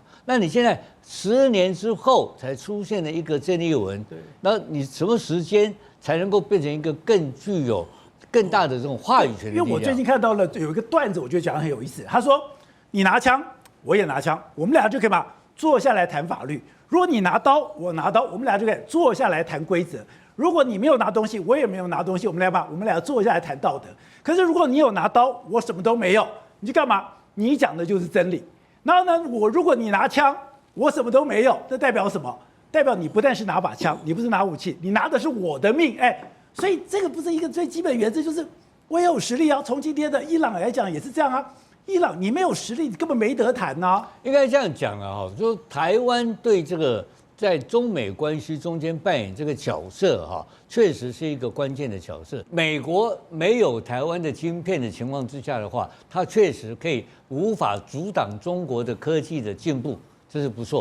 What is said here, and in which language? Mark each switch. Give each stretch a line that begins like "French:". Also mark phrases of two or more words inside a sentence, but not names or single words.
Chinese: 那你現在10年之後才出現了一個鄭麗文，那你什麼時間才能夠變成一個更具有更大的這種話語權的力量？因為我最近看到了有一個段子，我覺得講得很有意思。他說：“你拿槍，我也拿槍，我們倆就可以嘛坐下來談法律。如果你拿刀，我拿刀，我們倆就可以坐下來談規則。” 如果你沒有拿東西，我也沒有拿東西，我們倆坐下來談道德。可是如果你有拿刀，我什麼都沒有，你去幹嘛？你講的就是真理。然後呢，如果你拿槍，我什麼都沒有，這代表什麼？代表你不但是拿把槍，你不是拿武器，你拿的是我的命。所以這個不是一個最基本原則，就是我也有實力啊。從今天的伊朗來講也是這樣啊。伊朗你沒有實力，你根本沒得談吶。應該這樣講啊，就台灣對這個。在中美關係中間扮演這個角色確實是一個關鍵的角色。美國沒有台灣的晶片的情況之下的話，它確實可以無法阻擋中國的科技的進步，這是不錯。